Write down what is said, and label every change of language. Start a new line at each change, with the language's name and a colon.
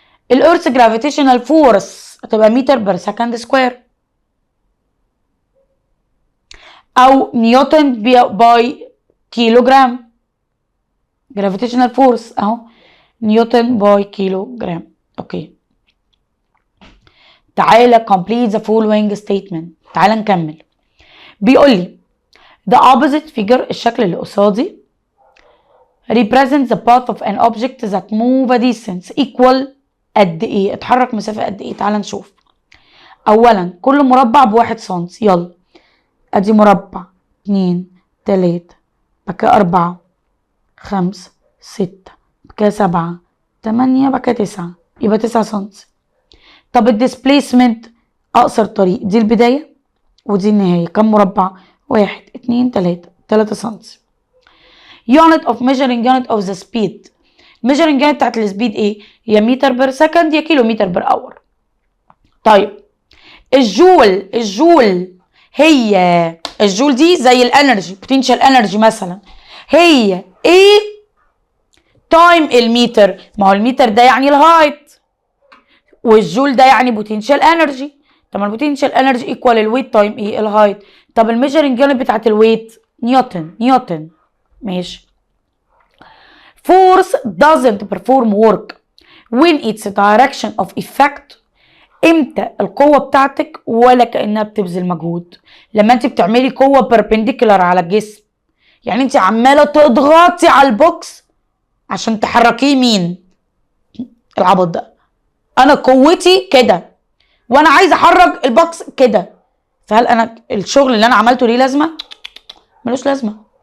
Arabic: الارث جرافيتيشنال فورس هتبقى متر بر سكند سكوير او نيوتن باي كيلو جرام. جرافيتيشنال فورس اهو نيوتن باي كيلو جرام. اوكي. تعالى
English: complete the following statement.
Arabic: تعالى نكمل. بيقول لي
English: the opposite figure
Arabic: الشكل اللي قصادي
English: represents the path of an object that move a distance equal
Arabic: قد ايه؟ اتحرك مسافة قد ايه؟ تعالى نشوف. اولا كل مربع ب1 سنتي. يلا ادي مربع 2 3 بعد كده 4 5 6 بعد كده 7 8 بعد كده 9 يبقى 9 سنتي. طب الديسبليسمنت اقصر طريق دي البداية ودي النهاية. كم مربع؟ 1 2 3 سنتي.
English: unit of measuring unit of the speed. measuring unit
Arabic: بتاعت السبيد ايه؟ يا متر بر سكند يا كيلو متر بر اور. طيب الجول هي الجول دي زي الانرجي بوتنشال انرجي مثلا. هي ايه تايم المتر؟ ما هو المتر ده يعني الهايت والجول ده يعني بوتنشال انرجي. طب البوتنشال انرجي ايكوال الويت تايم ايه؟ الهايت. طب الميجرنج يونت بتاعت الويت نيوتن. ماشي.
English: force doesn't perform work when its direction of effect.
Arabic: امتى القوة بتاعتك ولا كأنها بتبذل مجهود؟ لما انت بتعملي قوة بيربنديكولار على الجسم، يعني انت عمالة تضغطي على البوكس عشان تحركيه. مين العبط ده؟ انا قوتي كده وانا عايزة احرك البوكس كده، فهل انا الشغل اللي انا عملته ليه لازمة؟ ملوش لازمة.